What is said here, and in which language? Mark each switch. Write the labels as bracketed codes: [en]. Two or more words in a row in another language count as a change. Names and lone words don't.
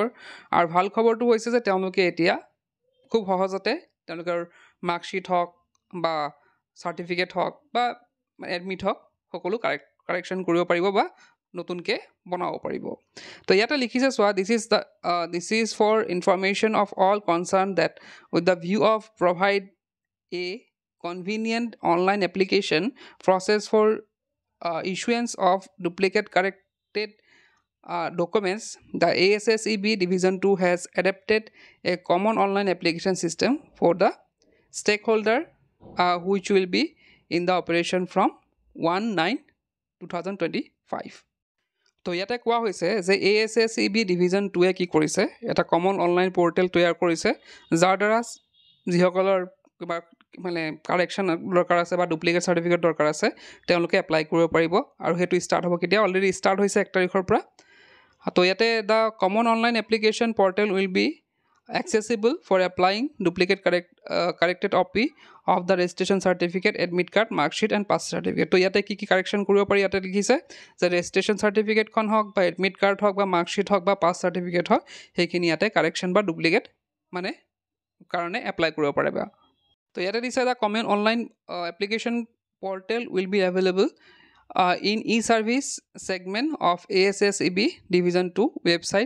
[as] আৰু ভাল খবৰটো হৈছে যে তেওঁলোকে এতিয়া খুব সহজতে তেওঁলোকৰ মাৰ্কশ্বিট হওক বা চাৰ্টিফিকেট হওক বা এডমিট হওক সকলো কাৰেকশ্যন কৰিব পাৰিব বা নতুনকৈ বনাব পাৰিব। তো ইয়াতে লিখিছে চোৱা, [en] this is for information of all concern that with the view of provide a convenient online application process for issuance of duplicate corrected documents. The ASSEB Division 2 has adapted a common online application system for the stakeholder which will be in the operation from 1/9/2025. [as] তো ইয়াতে কোৱা হৈছে যে ASSEB Division 2 কি কৰিছে, এটা [en] common online portal [as] তৈয়াৰ কৰিছে, যাৰ দ্বাৰা যিসকলৰ কিবা মানে কাৰেকশ্যন দৰকাৰ আছে বা [en] duplicate certificate [as] দৰকাৰ আছে তেওঁলোকে এপ্লাই কৰিব পাৰিব। আৰু সেইটো ষ্টাৰ্ট হ'ব কেতিয়া, [en] already start [as] হৈছে 1 তাৰিখৰ পৰা। তো ইয়াতে [en] the common online application portal will be accessible for applying duplicate corrected copy of the registration certificate, admit card, mark sheet and pass certificate. [as] তো ইয়াতে কি কাৰেকশ্যন কৰিব পাৰি ইয়াতে লিখিছে যে [en] registration certificate [as] হওক বা [en] admit card [as] হওক বা মাৰ্কশ্বিট হওক বা [en] pass certificate [as] হওক, সেইখিনি ইয়াতে কাৰেকশ্যন বা ডুপ্লিকেট মানে কাৰণে এপ্লাই কৰিব পাৰে। তো ইয়াতে দিছে [en] the common online application portal will be available in e-service segment of ASSEB Division 2 ৱেবছাইট।